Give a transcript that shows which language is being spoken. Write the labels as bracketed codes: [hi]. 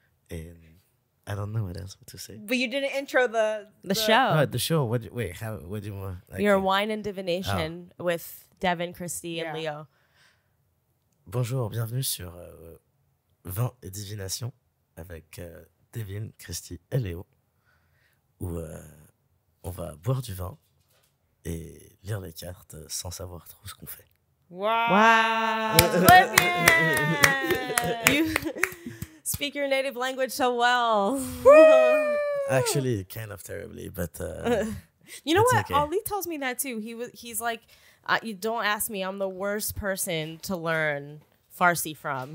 [en] And I don't know what else to say. But you didn't intro the show. Oh, the show. What do you want? Like, Your wine and divination with Devin, Christy, and Yeah. Leo. [fr] Bonjour, bienvenue sur Vin et Divination avec Devin, Christy et Léo, où on va boire du vin et lire les cartes sans savoir trop ce qu'on fait. [en] Wow. [fr] Très bien. [en] You speak your native language so well. Actually, kind of terribly, but You know It's what? okay. Ali tells me that too. He's like, you don't ask me. I'm the worst person to learn Farsi from.